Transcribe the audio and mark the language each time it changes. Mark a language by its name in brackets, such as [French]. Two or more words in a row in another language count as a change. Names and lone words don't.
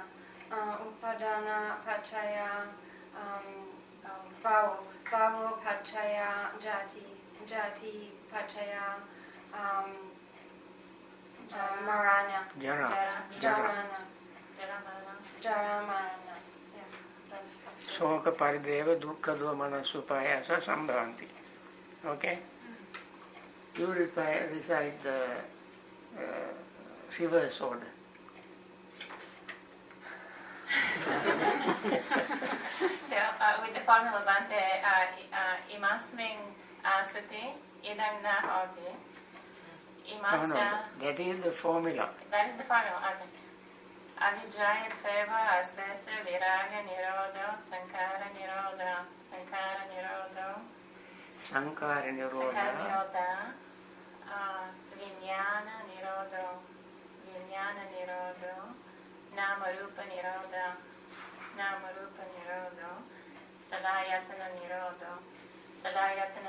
[Pali] Upadana Pachaya Bhavo. Bhavo Pachaya Jati. Jati Pachaya Marana. Jara. Jarana. Jara Marana. [English] Yeah, that's [Pali] Soka Parideva Dukkha Dvamana Supayasa Sambhavanti. [English] Okay? You recite the reverse order. So, with the formula [Pali] Bhante, imasmin asati idam na hoti. Imasa. [English] That is the formula. That is the formula. Okay. [Pali] Avijaya feva asesa viraga nirodha sankara nirodha sankara nirodha Sankara sankara Nirodha. nirodha vinyana nirodha vinyana nirodha namarupa nirodha namarupa nirodha salayatana nirodha salayatana